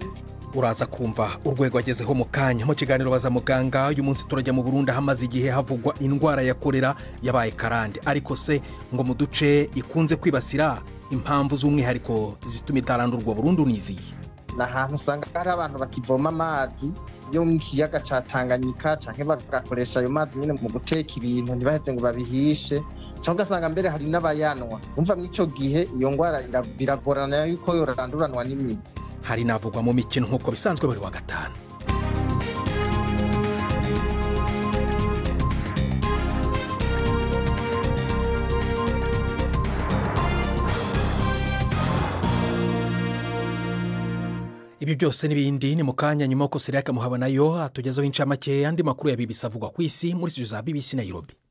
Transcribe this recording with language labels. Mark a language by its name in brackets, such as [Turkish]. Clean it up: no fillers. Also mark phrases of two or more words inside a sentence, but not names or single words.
[Kinyarwanda] Uraza kumva urwego agezeho mu kanya mu kiganiro baza muganga. Uyu munsi turajya mu Burundi hamaze igihe havugwa indwara ya kolera yabaye karande, ariko se ngo mu duce ikunze kwibasira impamvu z'umwihariko zituma itarandurwa burundu niziye. [Rundi] Nahantu usanga hari abantu bakivoma amazi yo mu kiyaga ca Tanganyika canke bagakoresha ayo mazi nyine mu guteka ibintu ntibaheze ngo babihishe, cyangwa ugasanga mbere hari n'abayanwa. Umva mw'ico gihe iyo ngwara biragorana yuko yoranduranwa n'imizi. [Kinyarwanda] Hari navugwa mu mikino nk'uko bisanzwe buri wa gatanu. Ibi byose n'ibindi ni mu kanya nyuma ko Siraka Muhaba nayo atugezaho incamake andi makuru ya BBC avugwa ku isi muri studio za BBC Nairobi.